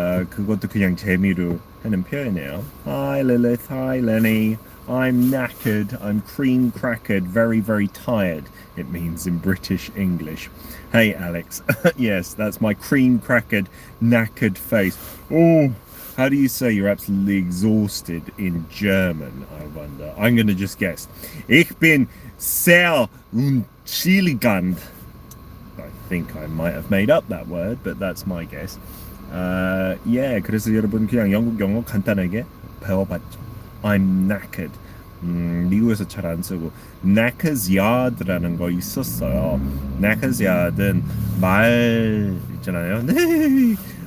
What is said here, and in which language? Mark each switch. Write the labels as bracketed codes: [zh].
[ko] 그것도 그냥 재미로 하는 표현이에요. [en] Hi Lilith, hi Lenny. I'm knackered, I'm cream crackered, very, very tired, it means in British English. Hey Alex, yes, that's my cream crackered, knackered face. Oh, how do you say you're absolutely exhausted in German, I wonder? I'm going to just guess. [de] Ich bin sehr unchilligand. [en] I think I might have made up that word, but that's my guess. [ko] Yeah, 그래서 여러분 그냥 영국 영어 간단하게 배워봤죠. [en] I'm knackered. [ko] 미국에서 잘 안 쓰고 Knacker's Yard라는 거 있었어요. Knacker's Yard은 말 있잖아요. 네.